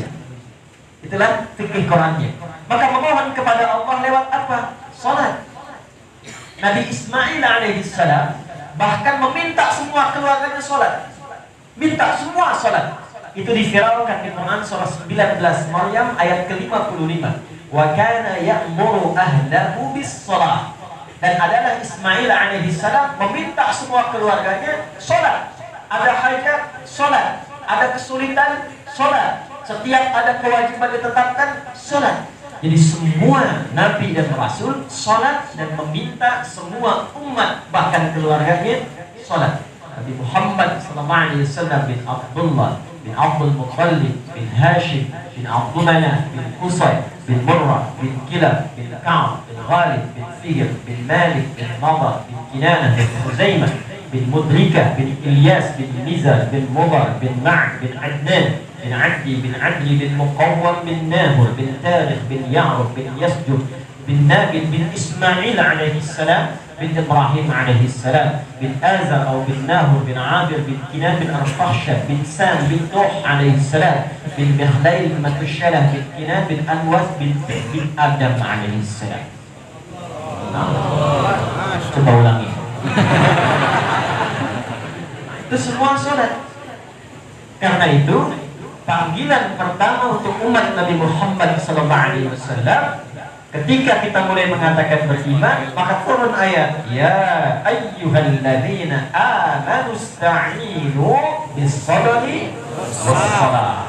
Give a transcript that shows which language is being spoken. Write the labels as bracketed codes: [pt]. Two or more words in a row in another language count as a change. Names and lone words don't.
[id] Itulah fikih Qurannya. Maka memohon kepada Allah lewat apa? Salat. Nabi Ismail alaihissalam bahkan meminta semua keluarganya salat. Minta semua salat. Itu diviralkan di Quran surah 19 Maryam ayat ke-55. [ar] وكان يأمر أهله بالصلاة. [id] Dan adalah Ismail [ar] عليه السلام [id] meminta semua keluarganya salat. Ada hajat, salat. Ada kesulitan, salat. Setiap ada kewajiban ditetapkan, salat. Jadi semua nabi dan rasul salat dan meminta semua umat bahkan keluarganya salat. Nabi Muhammad [ar] صلى الله عليه وسلم [id] bin Abdullah bin Abdul Muttalib bin Hashim bin Abdul Manaf bin Qusay bin Murrah bin Kilab bin Ka'ab bin Ghalib bin Fihr bin Malik bin Nadar bin Kinanah bin Huzaimah bin Mudrikah bin Ilyas bin Nizar bin Mudar bin Ma'd bin Adnan bin Abdi bin Adli bin Muqawwam bin Nahur bin Tarikh bin Ya'rub bin Yasjud bin Nabil bin Ismail [ar] عليه السلام [id] bin Ibrahim [ar] عليه السلام [id] bin Azar atau bin Nahur bin Abir bin Kinan bin Arfahsyah bin Sam bin Nuh [ar] عليه السلام [id] bin Mihlail bin Matushalah bin Kinan bin Anwas bin Adam alaihi salam. Coba ulangi. Itu semua salat. Karena itu panggilan pertama untuk umat Nabi Muhammad SAW ketika kita mulai mengatakan beriman, maka turun ayat [ar] يا أيها الذين آمنوا استعينوا بالصبر والصلاة.